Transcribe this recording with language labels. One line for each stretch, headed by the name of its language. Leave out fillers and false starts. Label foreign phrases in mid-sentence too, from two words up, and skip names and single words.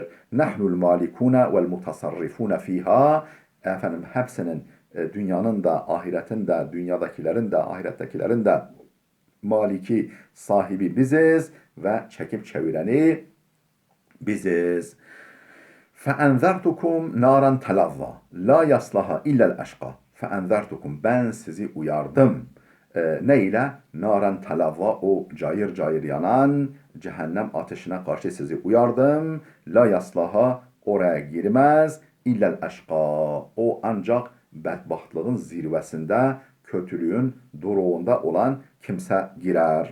Arabic: نحن المالكون والمتصرفون فيها.
Turkish: Hepsinin dünyanın da, ahiretin de, dünyadakilerin de, ahirettekilerin de maliki, sahibi biziz ve çekip çevireni biziz.
Arabic: فَاَنْذَرْتُكُمْ نَارًا تَلَظَّى لَا يَصْلَهَا اِلَّا الْاَشْقَى فَاَنْذَرْتُكُمْ
Turkish: Ben sizi uyardım. Ne ile?
Arabic: نارا تلظى,
Turkish: o cayır cayır yanan cehennem ateşine karşı sizi uyardım.
Arabic: لا يصلاها,
Turkish: oraya girmez.
Arabic: إلا الأشقى,
Turkish: o ancak bedbahtlığın zirvesinde, kötülüğün duruğunda olan kimse girer.